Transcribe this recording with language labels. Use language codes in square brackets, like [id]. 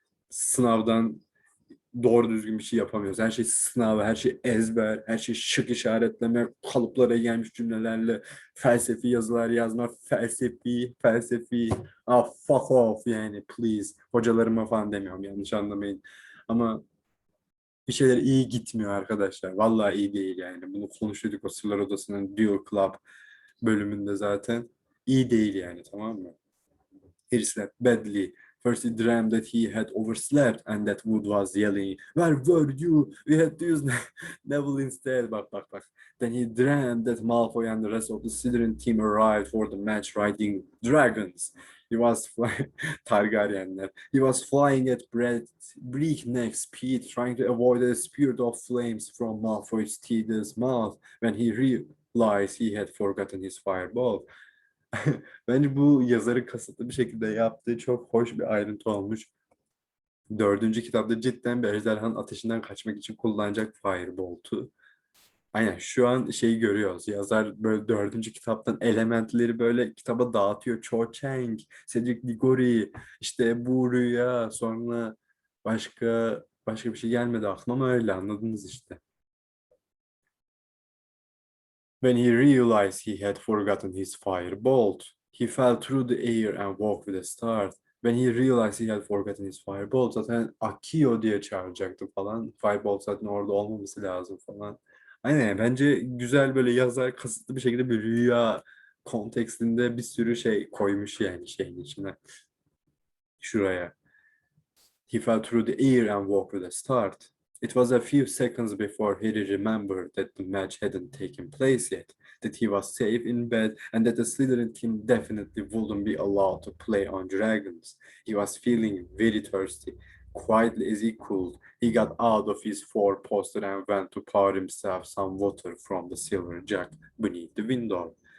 [tr] Sınavdan doğru düzgün bir şey yapamıyoruz. Her şey sınav, her şey ezber, her şey şık işaretleme, kalıplara gelmiş cümlelerle felsefi yazılar yazma, felsefi. [en] Ah fuck off [tr] yani [en] please. [tr] Hocalarıma falan demiyorum yanlış anlamayın. Ama bir şeyler iyi gitmiyor arkadaşlar. Vallahi iyi değil yani. Bunu konuşuyorduk o Sırlar Odası'nın Dual Club bölümünde zaten. İyi değil yani, tamam mı? [en] He slept badly. First he dreamed that he had overslept and that Wood was yelling, "Where were you? We had to use Neville instead." [tr] Bak. [en] Then he dreamed that Malfoy and the rest of the Slytherin team arrived for the match riding dragons. He was flying Targaryenler. He was flying at breakneck speed, trying to avoid a spirit of flames from Malfoy's teeth's mouth when he realized he had forgotten his fireball. [tr] Bence bu yazarı kasıtlı bir şekilde yaptığı çok hoş bir ayrıntı olmuş. Dördüncü kitapta cidden bir ejderhanın ateşinden kaçmak için kullanacak Firebolt'u. Aynen şu an şeyi görüyoruz. Yazar böyle dördüncü kitaptan elementleri böyle kitaba dağıtıyor. Cho Chang, Cedric Diggory, işte bu rüya, sonra başka bir şey gelmedi aklıma ama öyle anladınız işte. [en] When he realized he had forgotten his firebolt, he fell through the air and walked with a start. When he realized he had forgotten his firebolt, [tr] zaten Akio diye çağıracaktı falan. Firebolt zaten orada olmaması lazım falan. Aynen, bence güzel böyle yazar kasıtlı bir şekilde bir rüya kontekstinde bir sürü şey koymuş yani şeyin içine. Şuraya. [en] He fell through the air and walked with a start. It was a few seconds before he remembered that the match hadn't taken place yet, that he was safe in bed, and that the Slytherin team definitely wouldn't be allowed to play on dragons. He was feeling very thirsty. Quietly as he could, he got out of his four-poster and went to pour himself some water from the silver jug beneath the window.